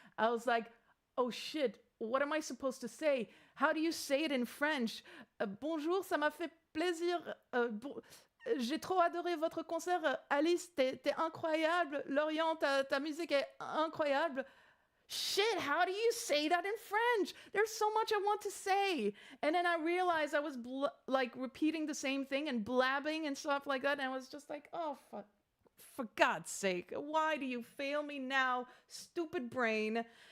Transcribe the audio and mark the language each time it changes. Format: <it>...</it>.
<en>I was like, oh shit, what am I supposed to say? How do you say it in French?</en> <fr>Bonjour, ça m'a fait plaisir. J'ai trop adoré votre concert. Alice, t'es incroyable. Lorient, ta musique est incroyable.</fr> <en>Shit, how do you say that in French? There's so much I want to say. And then I realized I was like repeating the same thing and blabbing and stuff like that. And I was just like, oh, for God's sake, why do you fail me now, stupid brain?</en>